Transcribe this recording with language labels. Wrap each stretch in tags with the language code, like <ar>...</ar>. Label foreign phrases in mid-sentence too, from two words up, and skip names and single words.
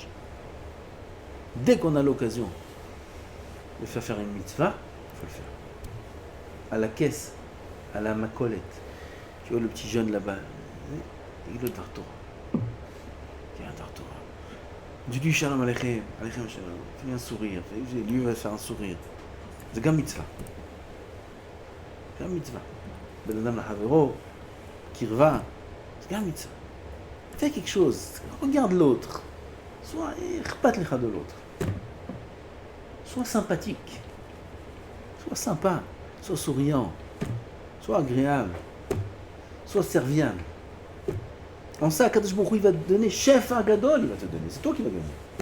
<fr>Dès qu'on a l'occasion de faire une mitzvah, il faut le faire. À la caisse, à la macolette. Tu vois le petit jeune là-bas, il est le</fr> <he>דבר תורה.</he> <fr>Il y a un</fr> <he>דבר תורה.</he> <fr>Tu dis</fr> <he>שלום עליכם, עליכם שלום.</he> <fr>Fais un sourire, lui va faire un sourire.</fr> <he>C'est גם מצווה. גם מצווה. בן אדם לחברו, קרבה, c'est גם מצווה.</he> <fr>Fais quelque chose, regarde l'autre. Sois</fr> <he>אכפת לך</he> <fr>de l'autre. Sois sympathique. Sois sympa. Sois souriant. Sois agréable. Sois serviable. En ça,</fr> <he>קדוש ברוך הוא,</he> <fr>il va te donner, chef Agadol, il va te donner. C'est toi qui vas gagner.</fr>